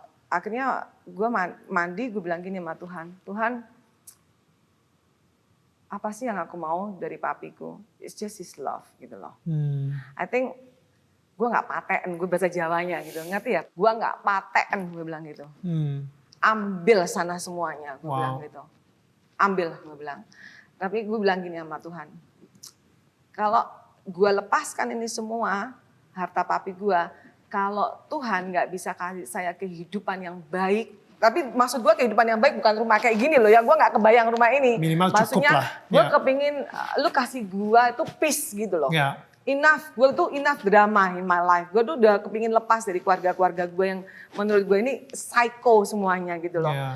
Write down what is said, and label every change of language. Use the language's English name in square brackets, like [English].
[Indonesian] Akhirnya gue mandi, gue bilang gini sama Tuhan, Tuhan apa sih yang aku mau dari papiku? [English] It's just his love [Indonesian] gitu loh. [English] I think [Indonesian] gue gak paten, gue bahasa Jawanya gitu, ngerti ya? Gue gak paten, gue bilang gitu. Ambil sana semuanya, gue bilang gitu. Ambil, gue bilang. Tapi gue bilang gini sama Tuhan, kalau gue lepaskan ini semua, harta papi gue, kalau Tuhan gak bisa kasih saya kehidupan yang baik, tapi maksud gue kehidupan yang baik bukan rumah kayak gini loh ya, gue gak kebayang rumah ini. Minimal maksudnya, cukup lah. Gue kepingin lu kasih gue itu peace gitu loh. gue tuh [English] enough drama in my life. [Indonesian] Gue tuh udah kepingin lepas dari keluarga-keluarga gue yang menurut gue ini psycho semuanya gitu loh.